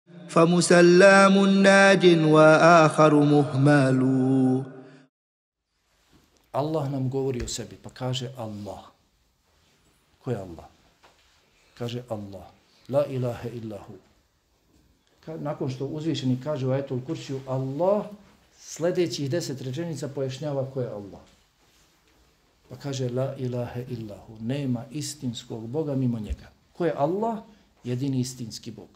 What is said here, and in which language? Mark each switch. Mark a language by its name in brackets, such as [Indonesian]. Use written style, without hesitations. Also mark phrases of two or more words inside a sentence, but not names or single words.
[Arabic] فمسلم ناج وآخر مهمل. [Bosnian] Allah nam govori o sebi, pa kaže Allah. Ko je Allah? Kaže Allah. [Arabic] لا إله إلا هو. [Bosnian] Nakon što uzvišeni kaže u ajetul kursiju Allah, sljedećih 10 rečenica pojašnjava ko je Allah. Pa kaže [Arabic] لا إله إلا هو. [Bosnian] Nema istinskog Boga mimo njega. Ko je Allah? Jedini istinski Bog.